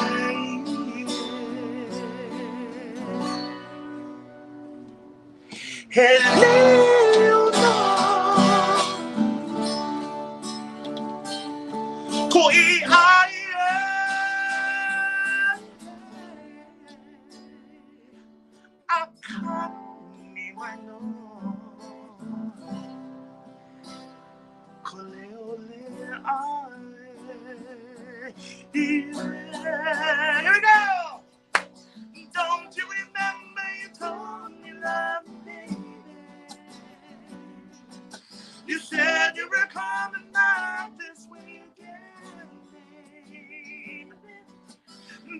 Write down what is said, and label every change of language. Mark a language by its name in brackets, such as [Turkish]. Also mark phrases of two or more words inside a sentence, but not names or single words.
[Kalenjin] Hello, Koi kani wano. Kole ole ale. [English] Here we go! Don't you remember you told me love me, baby? You said you were coming back this way again, baby.